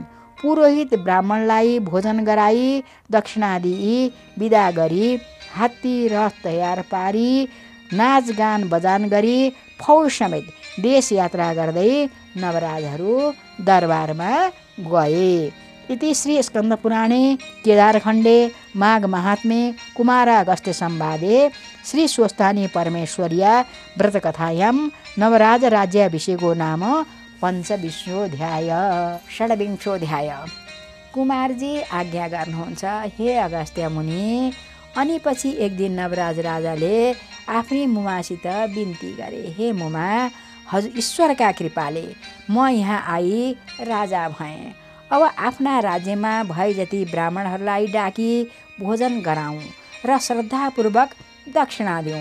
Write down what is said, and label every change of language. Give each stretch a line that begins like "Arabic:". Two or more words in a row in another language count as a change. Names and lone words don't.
Nepali: पुरोहित ब्राह्मणलाई भोजन गराई दक्षिणा दिई विदा गरी हात्ती रथ तयार पारी नाचगान बजान गरी फौज समेत देश यात्रा गर्दै नवराजहरू दरबारमा गए।
Sanskrit: इति श्री स्कन्दपुराणे केदारखण्डे माघ महात्म्ये कुमारागस्त्य संवादे श्री स्वस्थानी परमेश्वर्या व्रतकथायां नवराज राज्याभिषेको नाम पञ्चविंशोऽध्याय। षड्विंशोऽध्याय।
Nepali: कुमारजी आज्ञा गर्नुहुन्छ, हे अगस्त्य मुनि। अनि पछि एक दिन नवराज राजाले आफ्नी मुमासित बिन्ती गरे, हे मुमा, हजुर ईश्वरका कृपाले म यहाँ आई राजा भएँ। अब आफ्ना राज्यमा भए जति ब्राह्मणहरूलाई डाकी भोजन गराउँ र श्रद्धापूर्वक दक्षिणा दिउँ।